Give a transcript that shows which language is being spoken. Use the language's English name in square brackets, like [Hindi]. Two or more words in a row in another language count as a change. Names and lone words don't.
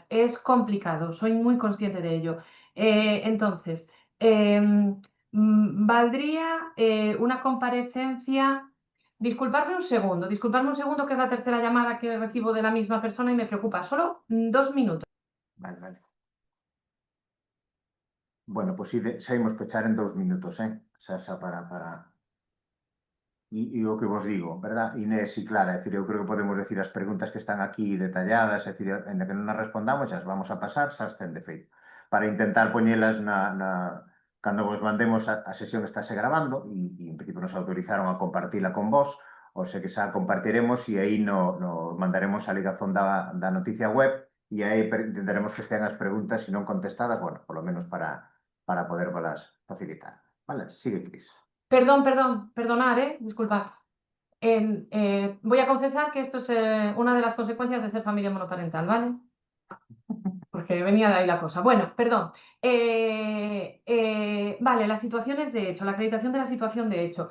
[Spanish] Es complicado, soy muy consciente de ello. Entonces, valdría una comparecencia. Disculpadme un segundo, que es la tercera llamada que recibo de la misma persona y me preocupa. Solo 2 minutos. Vale, vale. Bueno, pues sí, [Galician] saímos pechar en 2 minutos, xa para... E o que vos digo, verdad, Inés e Clara, é dicir, eu creo que podemos decir as preguntas que están aquí detalladas, é dicir, en que non as respondamos, xa as vamos a pasar, xa as ten de feito, para intentar poñelas cando vos mandemos a sesión estáse grabando en principio nos autorizaron a compartila con vos, ou sei que xa a compartiremos e aí no mandaremos a ligazón da noticia web e aí intentaremos que estean as preguntas, se non contestadas, bueno, polo menos para poder volas facilitar. Vale, sigue, Cris. [Spanish] Perdonar, disculpad. Voy a confesar que esto es una de las consecuencias de ser familia monoparental, ¿vale? Porque venía de ahí la cosa. Bueno, perdón. Vale, las situaciones de hecho, la acreditación de la situación de hecho.